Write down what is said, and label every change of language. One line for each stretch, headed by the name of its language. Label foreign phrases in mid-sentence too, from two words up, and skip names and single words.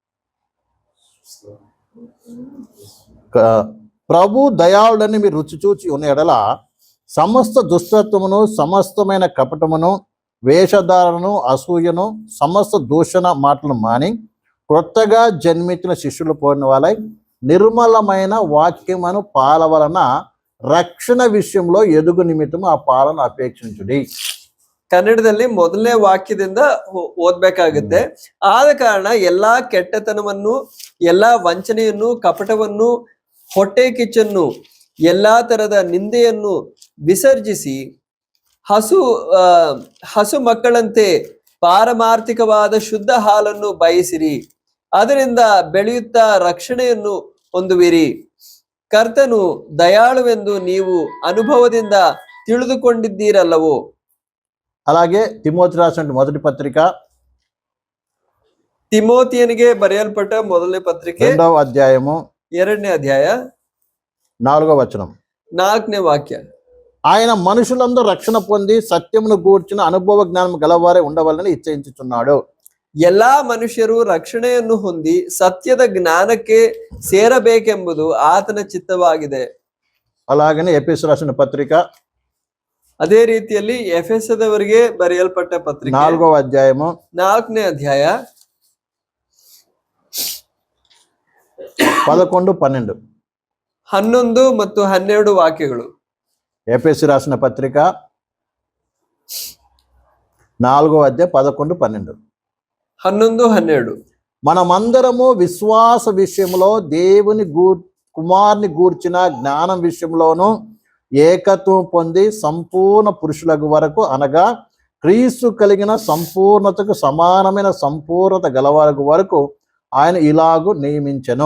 Telugu: ప్రభు దయాళుడని మీరు రుచి చూచి ఉన్న ఎడల సమస్త దుష్టత్వమును, సమస్తమైన కపటమును, వేషధారణను, అసూయను, సమస్త దూషణ మాటలను మాని కొత్తగా జన్మించిన శిష్యులు పోయిన వాళ్ళై నిర్మలమైన వాక్యమును పాల వలన రక్షణ విషయంలో ఎదుగు నిమిత్తము
Kannada: ಆ ಪಾಲನ್ನು ಅಪೇಕ್ಷಿಸುಡಿ. ಕನ್ನಡದಲ್ಲಿ ಮೊದಲನೇ ವಾಕ್ಯದಿಂದ ಓದ್ಬೇಕಾಗುತ್ತೆ. ಆದ ಕಾರಣ ಎಲ್ಲಾ ಕೆಟ್ಟತನವನ್ನು, ಎಲ್ಲಾ ವಂಚನೆಯನ್ನು, ಕಪಟವನ್ನು, ಹೊಟ್ಟೆ ಕಿಚ್ಚನ್ನು, ಎಲ್ಲಾ ತರದ ನಿಂದೆಯನ್ನು ವಿಸರ್ಜಿಸಿ ಹಸು ಮಕ್ಕಳಂತೆ ಪಾರಮಾರ್ಥಿಕವಾದ ಶುದ್ಧ ಹಾಲನ್ನು ಬಯಸಿರಿ. ಅದರಿಂದ ಬೆಳೆಯುತ್ತಾ ರಕ್ಷಣೆಯನ್ನು ಹೊಂದುವಿರಿ. ಕರ್ತನು ದಯಾಳುವೆಂದು ನೀವು ಅನುಭವದಿಂದ ತಿಳಿದುಕೊಂಡಿದ್ದೀರಲ್ಲವೋ.
Telugu: అలాగే తిమోతి రాసిన మొదటి పత్రిక,
Kannada: ತಿಮೋತಿಯನಿಗೆ ಬರೆಯಲ್ಪಟ್ಟ ಮೊದಲನೇ ಪತ್ರಿಕೆ
Telugu: 2వ అధ్యాయము
Kannada: 2ನೇ ಅಧ್ಯಾಯ
Telugu: 4వ వచనం.
Kannada: 4ನೇ ವಾಕ್ಯ.
Telugu: ఆయన మనుషులందరూ రక్షణ పొంది సత్యమును గూర్చిన అనుభవ జ్ఞానం గలవారే ఉండవాలని ఇచ్ఛించుచున్నాడు.
Kannada: ಎಲ್ಲಾ ಮನುಷ್ಯರು ರಕ್ಷಣೆಯನ್ನು ಹೊಂದಿ ಸತ್ಯದ ಜ್ಞಾನಕ್ಕೆ ಸೇರಬೇಕೆಂಬುದು ಆತನ ಚಿತ್ತವಾಗಿದೆ.
Telugu: అలాగనే ఎఫెసు రాసిన పత్రిక,
Kannada: ಅದೇ ರೀತಿಯಲ್ಲಿ ಎಫೆಸದವರಿಗೆ ಬರೆಯಲ್ಪಟ್ಟ ಪತ್ರಿಕೆ
Telugu: 4వ అధ్యాయము
Kannada: 4ನೇ ಅಧ್ಯಾಯ 11-12. 11 ಮತ್ತು 12 ವಾಕ್ಯಗಳು.
Telugu: ఎఫెసు రాసిన పత్రిక 4వ అధ్యాయం 11-12. 11-12. మనమందరము విశ్వాస విషయంలో దేవుని కుమారుని గూర్చిన జ్ఞానం విషయంలోనూ ఏకత్వం పొంది సంపూర్ణ పురుషులకు వరకు, అనగా క్రీస్తు కలిగిన సంపూర్ణతకు సమానమైన సంపూర్ణత గలవారకు వరకు ఆయన ఇలాగు నియమించెను.